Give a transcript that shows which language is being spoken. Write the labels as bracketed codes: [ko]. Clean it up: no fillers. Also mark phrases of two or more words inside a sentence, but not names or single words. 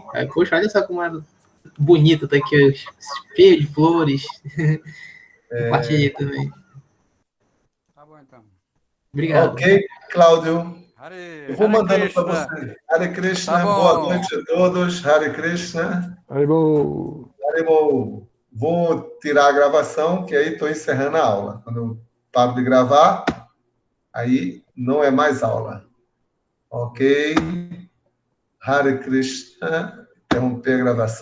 [pt] Aí, poxa, olha só como é bonito, tá aqui, cheio de flores. Compartilhei também. Tá bom, então. Obrigado. Ok, Cláudio. Eu vou mandando para você. [sa] Hare Krishna, [pt] boa noite a todos. [sa] Hare Krishna. [pt] Haribo. Haribo. Vou tirar a gravação, que aí estou encerrando a aula. Quando eu paro de gravar, aí não é mais aula. Ok? [sa] Hare Krishna. [pt] Interromper a gravação.